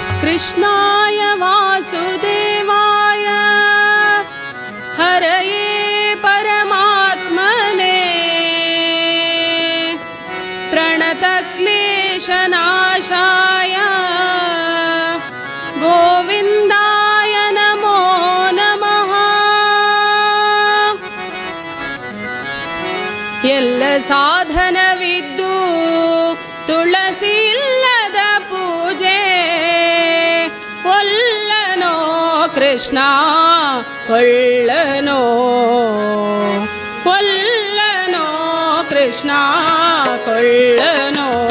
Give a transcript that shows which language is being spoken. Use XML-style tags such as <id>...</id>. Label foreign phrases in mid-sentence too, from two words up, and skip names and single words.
<sa>कृष्णाय वासुदेवाय हरये परमात्मने प्रणतक्लेशनाशाय गोविन्दाय नमो नमः।</sa> <kn>ಎಲ್ಲ ಸಾಧನವಿದ್ದು ತುಳಸಿ ಇಲ್ಲದ ಪೂಜೆ ಒಲ್ಲನೋ ಕೃಷ್ಣ ಕೊಳ್ಳನೋ, ಒಲ್ಲನೋ ಕೃಷ್ಣ ಕೊಳ್ಳನೋ.</kn>